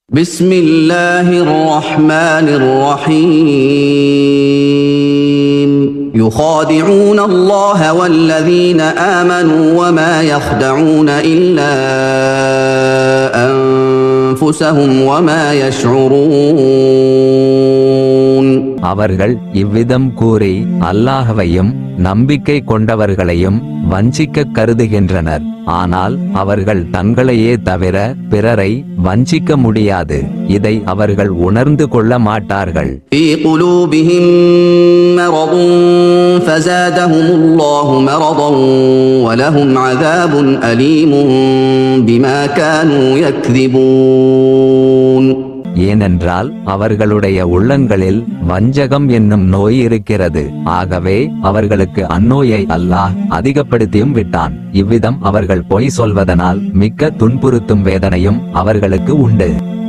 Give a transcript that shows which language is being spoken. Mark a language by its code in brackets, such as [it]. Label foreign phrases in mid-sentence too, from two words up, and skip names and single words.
[ar] بسم الله الرحمن الرحيم يخادعون الله والذين آمنوا وما يخدعون إلا أنفسهم وما يشعرون. [ta] அவர்கள் இவ்விதம் கூறி அல்லாஹ்வையும் நம்பிக்கை கொண்டவர்களையும் வஞ்சிக்க கருதுகின்றனர். ஆனால் அவர்கள் தங்களையே தவிர பிறரை வஞ்சிக்க முடியாது. இதை அவர்கள் உணர்ந்து கொள்ள மாட்டார்கள். [ar] في قلوبهم مرض فزادهم الله مرضا ولهم عذاب أليم بما كانوا يكذبون. [ta] ஏனென்றால் அவர்களுடைய உள்ளங்களில் வஞ்சகம் என்னும் நோய் இருக்கிறது. ஆகவே அவர்களுக்கு அந்நோயை அல்லாஹ் அதிகப்படுத்தியும் விட்டான். இவ்விதம் அவர்கள் பொய் சொல்வதனால் மிக்க துன்புறுத்தும் வேதனையும் அவர்களுக்கு உண்டு.